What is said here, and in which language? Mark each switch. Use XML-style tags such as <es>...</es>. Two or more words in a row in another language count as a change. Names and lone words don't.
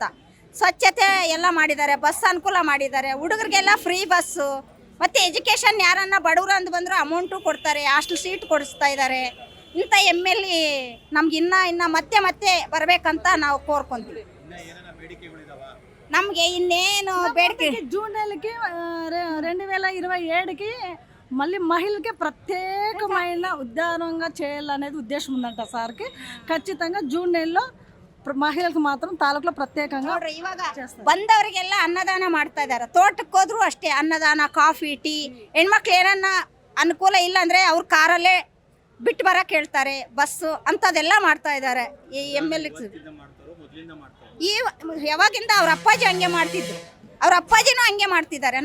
<kn>ಸ್ವಚ್ಛತೆ ಎಲ್ಲ ಮಾಡಿದ್ದಾರೆ, ಬಸ್ ಅನುಕೂಲ ಮಾಡಿದ್ದಾರೆ, ಹುಡುಗರಿಗೆಲ್ಲ</kn> <en>free bus.</en> <kn>ಮತ್ತು ಎಜುಕೇಷನ್ ಯಾರನ್ನ ಬಡವರು ಅಂದು ಬಂದರೂ ಅಮೌಂಟು ಕೊಡ್ತಾರೆ,</kn> <en>hostel seat</en> <kn>ಕೊಡಿಸ್ತಾ ಇದ್ದಾರೆ. ಇಂಥ ಎಮ್ಮೆಲ್ಲಿ ನಮ್ಗೆ ಇನ್ನು ಮತ್ತೆ ಬರಬೇಕಂತ ನಾವು ಕೋರ್ಕೊಂತೀವಿ. ನಮಗೆ ಇನ್ನೇನು ಬೇಡಿಕೆ</kn> <te>జూన్ నెలకి 2027కి మళ్ళీ మహిళలకి ప్రత్యేకమైన ఉద్యానంగా చేయాలనేది ఉద్దేశం ఉందంట సార్కి. ఖచ్చితంగా జూన్ నెలలో</te> <kn>ಮಹಿಳೆಗೆ ಮಾತ್ರ ತಾಲೂಕಲ್ಲಿ ಪ್ರತ್ಯೇಕಂగా ನೋಡ್ರಿ, ಇವಾಗ ಬಂದವರಿಗೆಲ್ಲ ಅನ್ನದಾನ ಮಾಡ್ತಾ ಇದ್ದಾರೆ. ತೋಟಕ್ಕೆ ಹೋದ್ರು ಅಷ್ಟೇ ಅನ್ನದಾನ, ಕಾಫಿ, ಟೀ. ಹೆಣ್ಮಕ್ಳು ಏನನ್ನ ಅನುಕೂಲ ಇಲ್ಲ ಅಂದರೆ ಅವ್ರ ಕಾರಲ್ಲೇ ಬಿಟ್ಟು ಬರಕ್ಕೆ ಹೇಳ್ತಾರೆ, ಬಸ್ಸು ಅಂಥದ್ದೆಲ್ಲ ಮಾಡ್ತಾ ಇದ್ದಾರೆ. ಈ ಎಮ್ಮೆಲ್ಲೆ ಈ ಯಾವಾಗಿಂದ ಅವ್ರ ಅಪ್ಪಾಜಿ ಹಂಗೆ ಮಾಡ್ತಿದ್ರು, ಅವ್ರ ಅಪ್ಪಾಜಿನೂ ಹಂಗೆ ಮಾಡ್ತಿದ್ದಾರೆ.</kn>